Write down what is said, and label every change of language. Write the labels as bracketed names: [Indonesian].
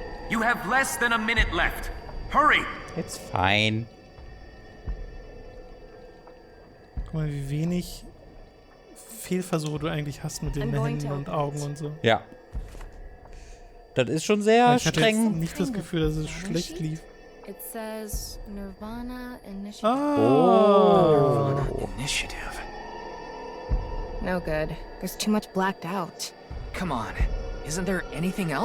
[English] You have less than a minute left. Hurry! It's fine. [German] Guck mal, wie wenig Fehlversuche du eigentlich hast mit den Händen und Augen und so. Ja. Das ist schon sehr streng. Ich hatte jetzt nicht das Gefühl, dass es schlecht lief. [English] It says nirvanA Initiative. nirvanA Initiative. No good. There's too much blacked out. Come on. Isn't there anything else?